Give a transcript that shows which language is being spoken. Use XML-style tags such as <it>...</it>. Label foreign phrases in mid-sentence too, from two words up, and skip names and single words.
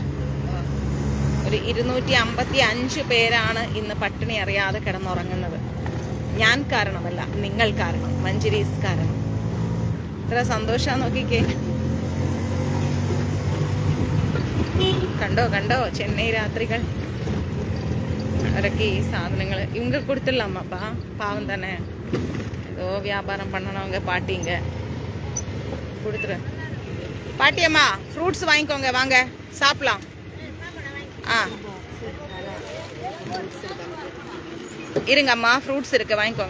<ml>ഒരു 255 പേരാണ് ഇന്ന് പട്ടിണി അറിയാതെ കിടന്നുറങ്ങുന്നത്. ഞാൻ കാരണമല്ല, നിങ്ങൾ കാരണം, മഞ്ജരീസ് കാരണം. ഇത്ര സന്തോഷം നോക്കിക്കേ. കണ്ടോ ചെന്നൈ രാത്രികൾ. അവരൊക്കെ ഈ സാധനങ്ങൾ</ml> <ta>ഇവங்க கொடுத்துடலாமாப்பா? பாவம் தானே, ஏதோ வியாபாரம் பண்ணனவங்க பாட்டிங்க. கொடுத்துரு பாட்டியம்மா, ஃப்ரூட்ஸ் வாங்கிக்கோங்க, வாங்க சாப்பிடலாம். இருங்க அம்மா, ஃப்ரூட்ஸ் இருக்கு, வாங்கிக்கோங்க.</ta>